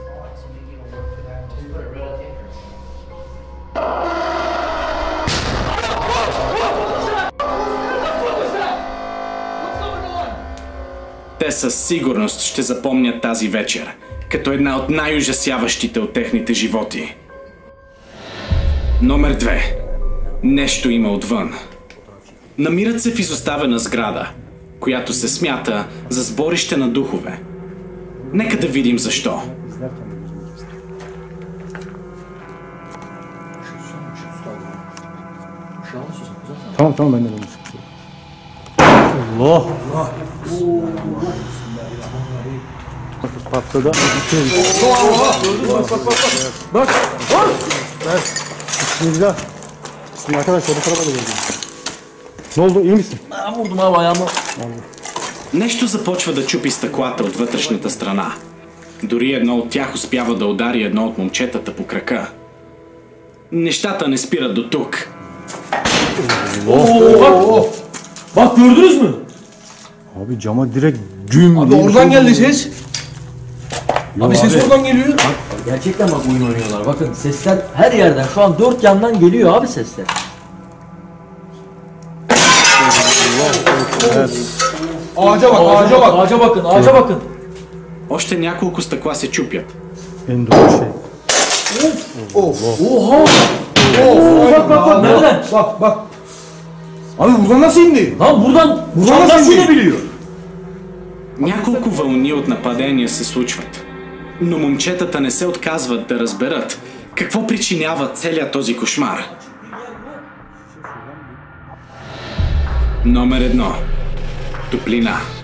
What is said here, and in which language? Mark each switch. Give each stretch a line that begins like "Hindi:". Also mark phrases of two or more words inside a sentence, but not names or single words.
Bulgarian: Те със сигурност ще запомнят тази вечер, като една от най-ужасяващите от техните животи. Номер 2. Нещо има отвън. Намират се в изоставена сграда, която се смята за сборище на духове. Нека да видим защо.
Turkish: Tamam tamam ben de bunu sıkıyorum. Allah! Patladı. Bak! Evet. Bismillah. Şimdi arkadaşlar bu tarafa da geldim. Ne oldu? İyi misin? Ben vurdum abi ayağımı.
Bulgarian: Нещо започва да чупи стъклата от вътрешната страна. Дори едно от тях успява да удари едно от момчетата по крака. Nещата не спират до тук.
Turkish: Bak gördünüz mü? Abi cama direkt güm. Abi oradan geldi ses. Abi ses oradan geliyor. Bak gerçekten bak oyun oynuyorlar. Bakın sesler her yerden. Şu an 4 yandan geliyor abi sesler. Ağaca bak, ağaca bak. Ağaca bakın, ağaca bakın.
Bulgarian: Още няколко стъкла се чупят.
Turkish: En doğru şey. Oha! Nereden? Bak. Abi buradan nasıl indi? Lan buradan Buradan nasıl nasıl inebiliyor?
Bulgarian: Няколко вълни от нападения се случват, но момчетата не се отказват да разберат какво причинява целият този кошмар. Номер 1. Топлина.